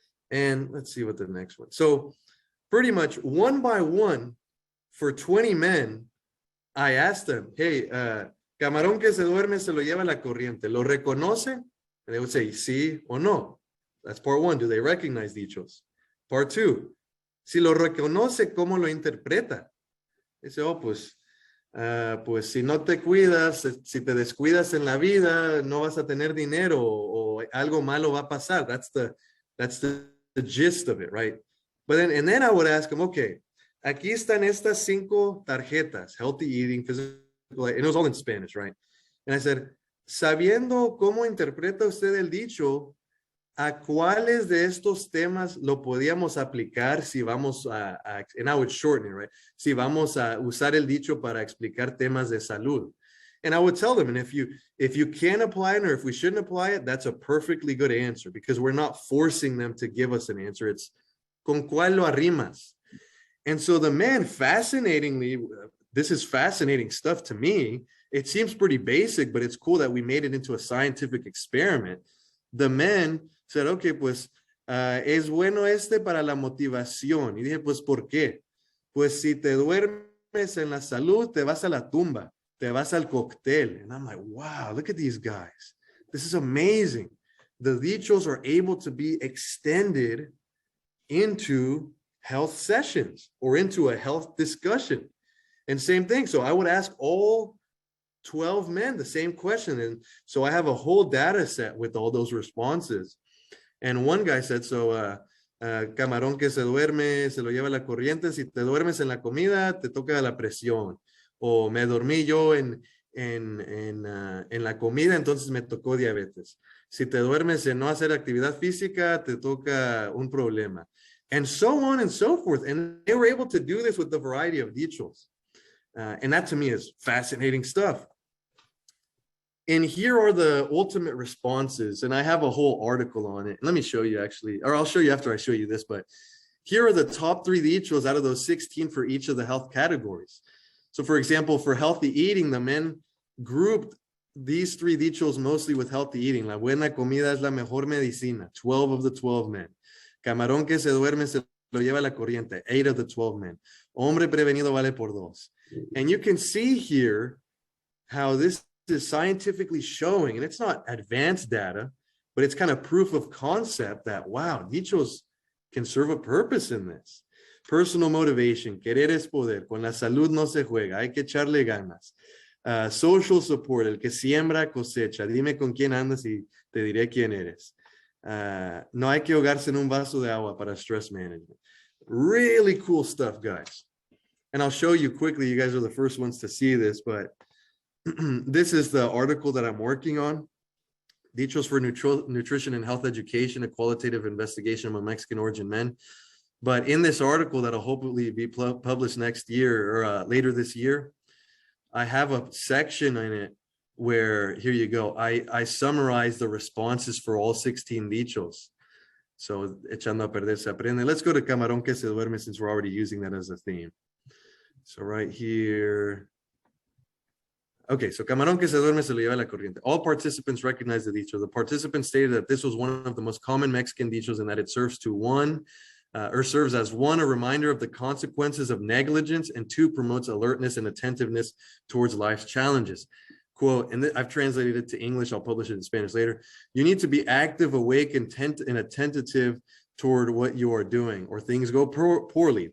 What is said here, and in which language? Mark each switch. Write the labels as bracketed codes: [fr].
[en] And let's see what the next one. So pretty much one by one for 20 men, I asked them, hey, [es] camarón que se duerme se lo lleva la corriente. ¿Lo reconoce? [en] And they would say, [es] sí o no. [en] That's part 1. Do they recognize dichos? Part 2. [es] Si lo reconoce, ¿cómo lo interpreta? Dice, oh, pues, pues si no te cuidas, si te descuidas en la vida, no vas a tener dinero o algo malo va a pasar. [en] That's the gist of it, right? But then, and then I would ask him, okay, [es] aquí están estas 5 tarjetas, [en] healthy eating, physical, and it was all in Spanish, right? [es] And I said, sabiendo cómo interpreta usted el dicho, ¿a cuáles de estos temas lo podíamos aplicar si vamos [en] and I would shorten it, right? [es] Si vamos a usar el dicho para explicar temas de salud. [en] And I would tell them, and if you can apply it or if we shouldn't apply it, that's a perfectly good answer because we're not forcing them to give us an answer. It's [es] con cuál lo arrimas. [en] And so the man, fascinatingly, this is fascinating stuff to me. It seems pretty basic, but it's cool that we made it into a scientific experiment. The men said, okay, [es] pues es bueno para la motivación. Y dije, pues, ¿por qué? Pues si te duermes en la salud, te vas a la tumba, te vas al cóctel. [en] And I'm like, wow, look at these guys. This is amazing. The dichos are able to be extended into health sessions or into a health discussion. And same thing. So I would ask all 12 men the same question. And so I have a whole data set with all those responses. And one guy said, so [es] camarón que se duerme, se lo lleva la corriente. Si te duermes en la comida, te toca la presión. O me dormí yo en la comida, entonces me tocó diabetes. Si te duermes en no hacer actividad física, te toca un problema. [en] And so on and so forth. And they were able to do this with the variety of dichos. And that to me is fascinating stuff. And here are the ultimate responses. And I have a whole article on it. Let me show you actually, or I'll show you after I show you this, but here are the top 3 dichos out of those 16 for each of the health categories. So for example, for healthy eating, the men grouped these 3 dichos mostly with healthy eating. [es] La buena comida es la mejor medicina, [en] 12 of the 12 men. [es] Camarón que se duerme se lo lleva la corriente, [en] 8 of the 12 men. [es] Hombre prevenido vale por 2. [en] And you can see here how this is scientifically showing, and it's not advanced data, but it's kind of proof of concept that, wow, dichos can serve a purpose in this. Personal motivation, [es] querer es poder, con la salud no se juega, hay que echarle ganas. [en] Social support, [es] el que siembra cosecha, dime con quién andas y te diré quién eres. No hay que ahogarse en un vaso de agua para [en] stress management. Really cool stuff, guys. And I'll show you quickly, you guys are the first ones to see this, but this is the article that I'm working on. Dichos for Nutrition and Health Education, a qualitative investigation among Mexican origin men. But in this article that'll hopefully be published next year or later this year, I have a section in it where, here you go, I summarize the responses for all 16 dichos. So, [es] echando a perder se aprende. [en] Let's go to [es] camarón que se duerme [en] since we're already using that as a theme. So right here. Okay, so [es] camarón que se duerme se lo lleva la corriente. [en] All participants recognize the dicho. The participants stated that this was one of the most common Mexican dichos and that it serves as one, a reminder of the consequences of negligence, and 2, promotes alertness and attentiveness towards life's challenges. Quote, and I've translated it to English, I'll publish it in Spanish later. You need to be active, awake, and attentive toward what you are doing, or things go poorly.